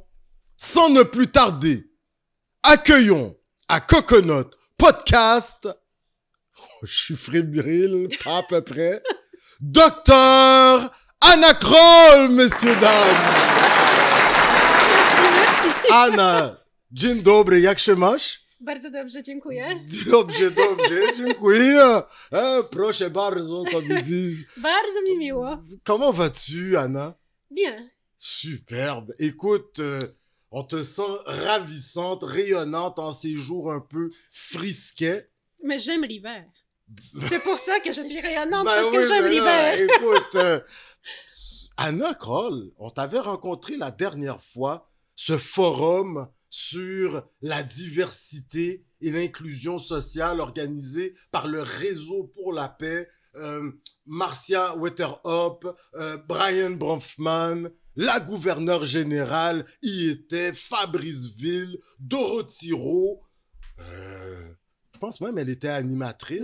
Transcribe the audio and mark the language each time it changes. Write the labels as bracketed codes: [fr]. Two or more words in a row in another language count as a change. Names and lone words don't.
[fr] Sans ne plus tarder, accueillons à Coconut Podcast, je suis fébrile, pas à peu près, Docteur Anna Kroll, messieurs, dames. Merci. [pl] Anna, dzień dobry, jak się masz? Bardzo dobrze, dziękuję. Dobrze, dziękuję. Proszę bardzo, [fr] comme ils disent. [pl] Bardzo mi miło. [fr] Comment vas-tu, Anna? Bien. Superbe. Écoute, on te sent ravissante, rayonnante en ces jours un peu frisquets. Mais j'aime l'hiver. C'est pour ça que je suis rayonnante, Ben parce oui, que j'aime mais là, l'hiver. écoute, Anna Kroll, on t'avait rencontré la dernière fois, ce forum sur la diversité et l'inclusion sociale organisé par le Réseau pour la paix, Marcia Weterhoff, Brian Bronfman, la gouverneure générale y était, Fabrice Ville, Dorothy Rowe, je pense même elle était animatrice.